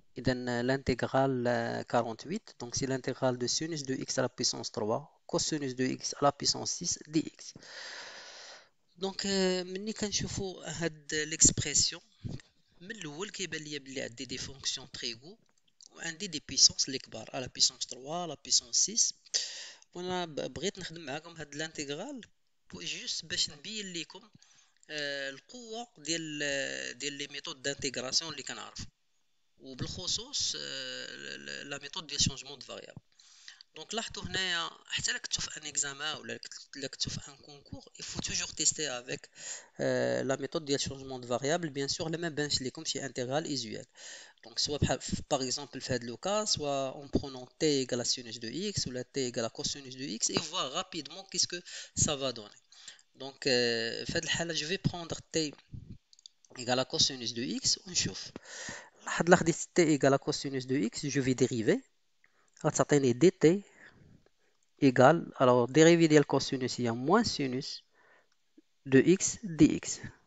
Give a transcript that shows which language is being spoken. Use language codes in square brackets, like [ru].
[ar] إذا [fr] l'intégrale 48, donc c'est l'intégrale de sinus de x à la puissance 3 cosinus de x à la puissance 6 dx. [ar] دونك ملي كنشوفوا هاد ليكسبرسيون من الاول كيبان ليا بلي عندي دي فونكسيون تريغو وعندي دي بيسونس اللي كبار على بيسونس 3 لا بيسونس 6. وانا بغيت نخدم معاكم هاد الانتغرال جوست باش نبين لكم القوه ديال لي ميثود دانتيغراسيون اللي كنعرف، وبالخصوص لا ميثود ديال شونجمون دو فاريابل. دونك لاحظوا هنايا حتى الا كنتو في ان اكزامان ولا الا كنتو في ان كونكور [fr] il faut toujours tester avec la méthode [ar] ديال [fr] changement de variable bien sûr [ar] لا ما بانش لكم شي انتغرال ايزوال. دونك سواء بحال [fr] par exemple [ar] في هذا لو كا سواء [fr] en prenant t égale à sinus de x ou la t égale à cosinus de x et voir rapidement qu'est-ce que ça va donner. Donc [ar] في هذه الحاله [fr] je vais prendre t égale à cosinus de x [ar] ونشوف. لاحظ لا خديت [fr] t égale à cosinus de x je vais dériver [ar] غتعطيني [fr] dt égale, alors dérivé ديال cosinus هي moins sinus de x dx.